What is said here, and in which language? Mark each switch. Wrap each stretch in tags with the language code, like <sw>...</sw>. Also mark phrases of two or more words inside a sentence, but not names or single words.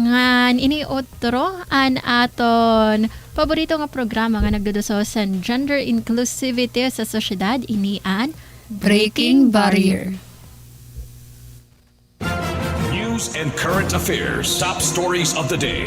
<war>Ngan ini otro an aton paborito nga programa nga nagduduso sa gender inclusivity sa sosyedad ini an</war> <en>Breaking Barrier. News and current affairs. Top stories of the day.</en>